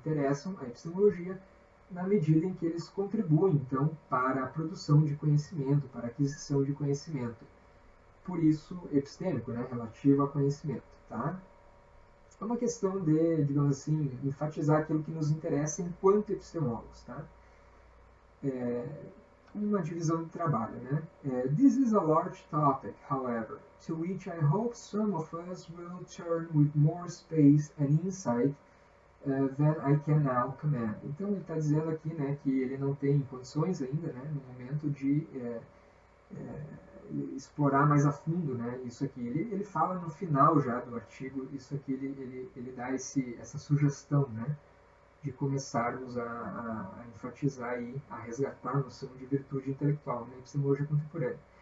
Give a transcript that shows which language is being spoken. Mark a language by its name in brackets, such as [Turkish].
[Portuguese] Interessam à epistemologia na medida em que eles contribuem, então, para a produção de conhecimento, para a aquisição de conhecimento. Por isso, epistêmico, né? Relativo a conhecimento, tá? É uma questão de, digamos assim, enfatizar aquilo que nos interessa enquanto epistemólogos, tá? Uma divisão de trabalho, né? [English] This is a large topic, however, to which I hope some of us will turn with more space and insight than I can now command. [Portuguese] Então ele está dizendo aqui, né, que ele não tem condições ainda, né, no momento de explorar mais a fundo, né, isso aqui. Ele fala no final já do artigo, isso aqui ele dá essa sugestão, né, de começarmos a enfatizar e a resgatar a noção de virtude intelectual na epistemologia contemporânea.